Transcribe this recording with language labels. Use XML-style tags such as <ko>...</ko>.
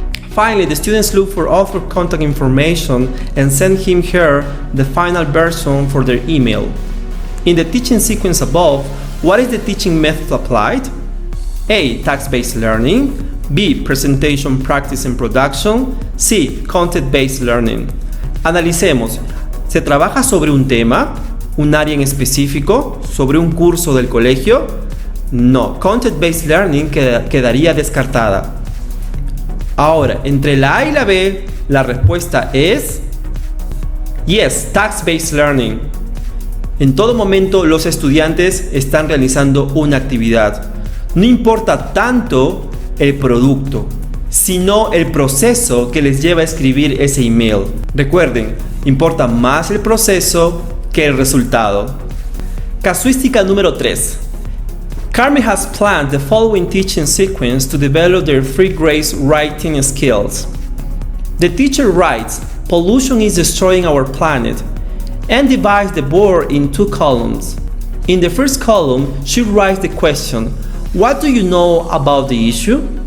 <en>Finally, the students look for author contact information and send him/her the final version for their email. In the teaching sequence above, what is the teaching method applied? A. Task-based learning. B. Presentation, practice and production. C. Content-based learning.</en> <es>Analicemos. ¿Se trabaja sobre un tema, un área en específico, sobre un curso del colegio? No. Content-based learning quedaría descartada. Ahora, entre la A y la B, la respuesta es yes, task-based learning. En todo momento los estudiantes están realizando una actividad. No importa tanto el producto, sino el proceso que les lleva a escribir ese email. Recuerden, importa más el proceso que el resultado. Casuística número 3.</es> <en>Carmen has planned the following teaching sequence to develop their free grades writing skills. The teacher writes, "Pollution is destroying our planet," and divides the board in 2 columns. In the first column, she writes the question, "What do you know about the issue?"</en>